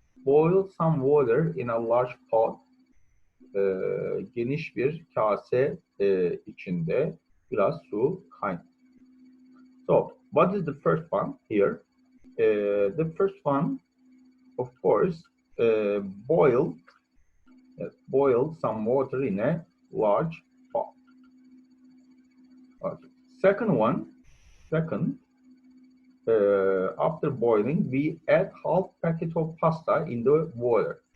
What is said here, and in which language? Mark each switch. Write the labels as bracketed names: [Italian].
[English] Boil some water in a large pot. [Turkish] Geniş bir kase içinde biraz su kaynat. [English] So, what is the first one here? The first one, of course, boil some water in a large pot. Okay. Second, after boiling, we add half packet of pasta in the water.